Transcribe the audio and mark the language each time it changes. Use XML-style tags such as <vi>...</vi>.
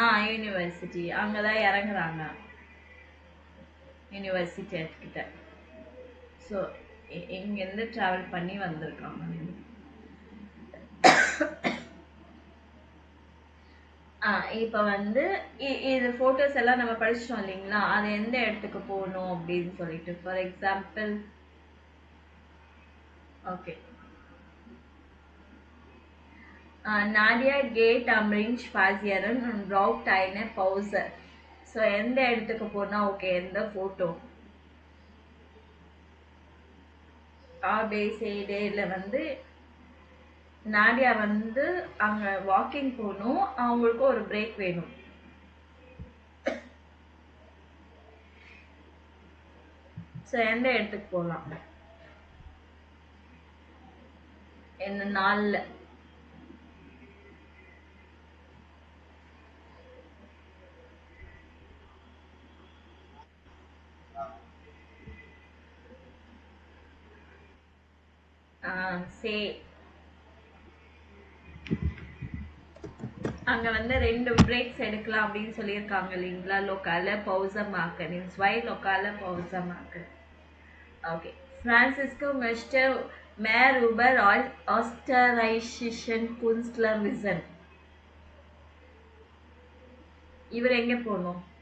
<ta>University அங்கதான் இறங்குறாங்க, university கிட்ட. ஸோ இங்கேருந்து ட்ராவல் பண்ணி வந்திருக்காங்க. இப்போ வந்து இது ஃபோட்டோஸ் எல்லாம் நம்ம படிச்சிட்டோம் இல்லைங்களா, அது எந்த இடத்துக்கு போகணும் அப்படின்னு சொல்லிட்டு.</ta> <en>for example, okay,</en> <de>Nadia geht am Ring spazieren und braucht eine Pause.</de> <ta>So எந்த இடத்துக்கு போனால் ஓகே, எந்த ஃபோட்டோ ஆபேசேடேல வந்து நாடியா வந்து அங்கே வாக்கிங் போகணும், அவங்களுக்கு ஒரு பிரேக் வேணும். ஸோ எந்த இடத்துக்கு போகலாம், என்ன நாளில்? சே அங்க வந்து 2 பிரேக்ஸ் எடுக்கலாம் அப்படின்னு சொல்லியிருக்காங்க இல்லைங்களா, லோக்கால பவுசா</ta> <de>machen, in 2 lokale Pause machen.</de> <en>Okay.</en> <de>Francisco möchte mehr über österreichischen Künstler wissen.</de> <ta>இவர் எங்க போகணும்?</ta>